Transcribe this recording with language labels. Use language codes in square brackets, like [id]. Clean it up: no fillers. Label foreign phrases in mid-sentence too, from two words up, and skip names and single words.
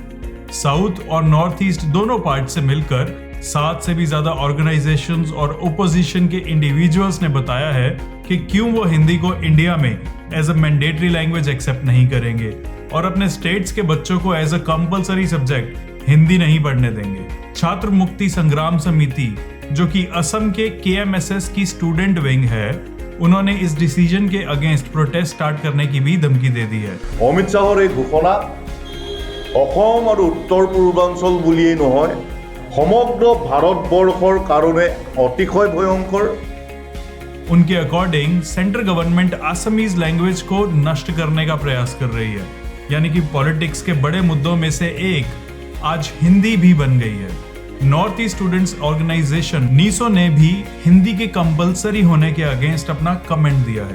[hi] साउथ और नॉर्थ ईस्ट दोनों पार्ट से मिलकर 7 से भी ज्यादा ऑर्गेनाइजेशंस और ओपोजिशन के इंडिविजुअल्स ने बताया है कि क्यों वो हिंदी को इंडिया में [en] as a mandatory language [hi] एक्सेप्ट नहीं करेंगे और अपने स्टेट्स के बच्चों को [en] as a compulsory subject [hi] हिंदी नहीं पढ़ने देंगे। छात्र मुक्ति संग्राम समिति, जो कि असम के KMSS की [en] student wing [hi] है, उन्होंने इस डिसीजन के अगेंस्ट [en] protest start [hi] करने की भी धमकी दे दी है। [as] অমিত শাহৰ এই ঘোষণা অসম আৰু উত্তৰ পূৰ্বাঞ্চল বুলিয়েই নহয়, সমগ্ৰ ভাৰতবৰ্ষৰ কাৰণে অতিশয় ভয়ংকৰ। [hi] उनके अकॉर्डिंग [en] central government Assamese language [hi] को नष्ट करने का प्रयास कर रही है, यानी कि पॉलिटिक्स के बड़े मुद्दों में से एक आज हिंदी भी बन गई है। नॉर्थ ईस्ट स्टूडेंट्स ऑर्गेनाइजेशन नीसो ने भी हिंदी के कंपलसरी होने के अगेंस्ट अपना कमेंट दिया है।